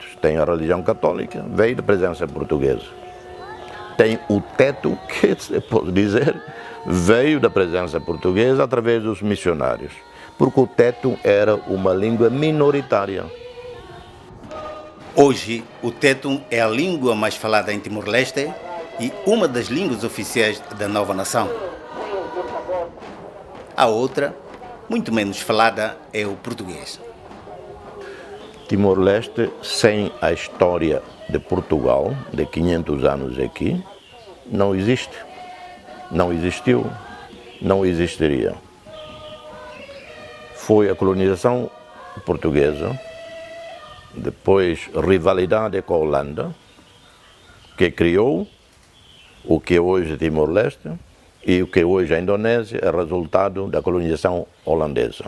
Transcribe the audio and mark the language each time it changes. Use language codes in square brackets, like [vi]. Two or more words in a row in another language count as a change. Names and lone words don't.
[pt] Tem a religião católica, veio da presença portuguesa. Tem o teto, que se pode dizer, veio da presença portuguesa através dos missionários, porque o teto era uma língua minoritária. Hoje, o tetum é a língua mais falada em Timor-Leste e uma das línguas oficiais da nova nação. A outra, muito menos falada, é o português. Timor-Leste, sem a história de Portugal, de 500 anos aqui, não existe. Não existiu. não existiria. Foi a colonização portuguesa, depois rivalidade com a Holanda, que criou o que hoje é Timor-Leste e o que hoje é a Indonésia, é resultado da colonização holandesa.